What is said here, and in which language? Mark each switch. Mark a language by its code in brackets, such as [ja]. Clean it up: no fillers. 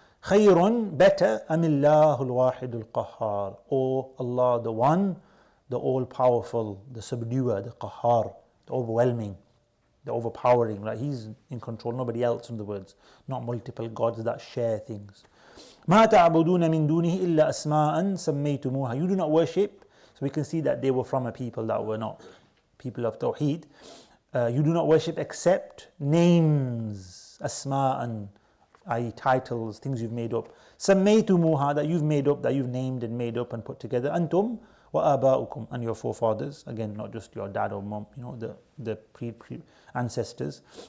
[en] Khayrun, better, amillahul wahidul qahhar, or Allah the one, the all-powerful, the subduer, the qahhar, the overwhelming, the overpowering, right? He's in control, nobody else, in the words, not multiple gods that share things. [ar] ما تعبدون من دونه إلا أسماء سميتموها. [en] You do not worship. So we can see that they were from a people that were not people of Tawheed. You do not worship except names, asma'an, i.e. titles, things you've made up. سميتموها, that you've made up, that you've named and made up and put together. [ar] أنتم وآباؤكم, [en] and your forefathers. Again, not just your dad or mom, the pre-ancestors.